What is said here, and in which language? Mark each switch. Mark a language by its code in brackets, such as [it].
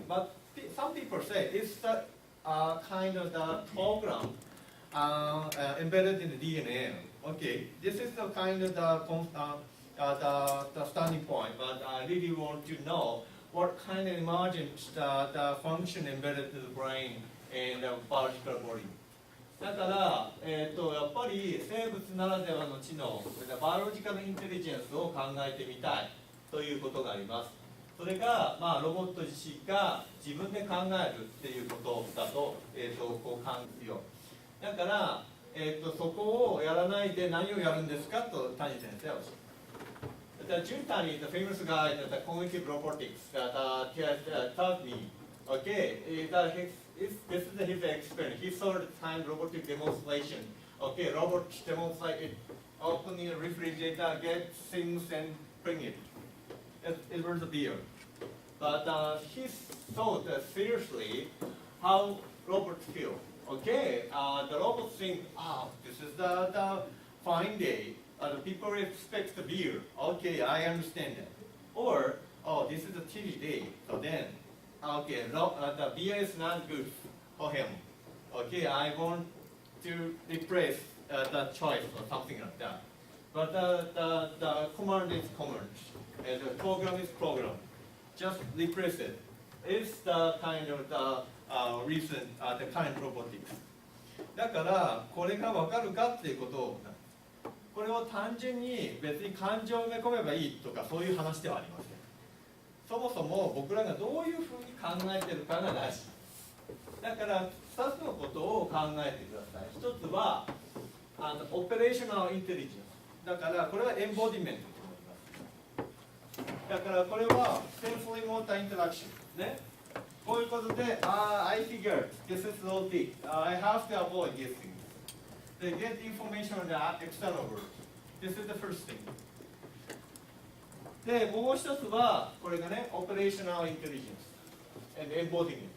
[en] But some people say it's the kind of the program embedded in the DNA. Okay, this is the kind of the starting point, but I really want to know what kind of emergent the function embedded in the brain and the biological body. [ja] だから、やっぱり生物ならではの知能、バイオロジカルインテリジェンスを考えてみたいということがあります。それが、ロボット自身が自分で考えるっていうことだと、こう感じよ。だから、そこをやらないで何をやるんですかと谷先生はおっしゃる。 [en] Jun Tani, the famous guy, the cognitive robotics, taught me, okay, this is his experience. He saw the time robotic demonstration. Okay, robot demonstrate it, open the refrigerator, get things and bring it. It was a beer. But he thought seriously how robots feel. Okay, the robots think, this is the fine day. The people expect the beer. Okay, I understand that. Or, this is a chilly day. So then, okay, the beer is not good for him. Okay, I want to replace the choice or something like that. But the command is command, and the program is program. Just replace it. It's the kind of the reason, the kind of robotics. [ja] だからこれが分かるかっていうことを、これを単純に別に感情を埋め込めばいいとかそういう話ではありません。そもそも僕らがどういうふうに考えてるかが大事。だから2つのことを考えてください。1つはオペレーショナルインテリジェンス。だからこれはエンボディメントと思います。だからこれはセンソリーモーターインタラクションね。こういうことで、 [en] I figured this is OT. I have to avoid these things. They get information on the external world. This is the first thing. [ja] で、もう一つは、これがね、 [en] Operational Intelligence and Embodiment。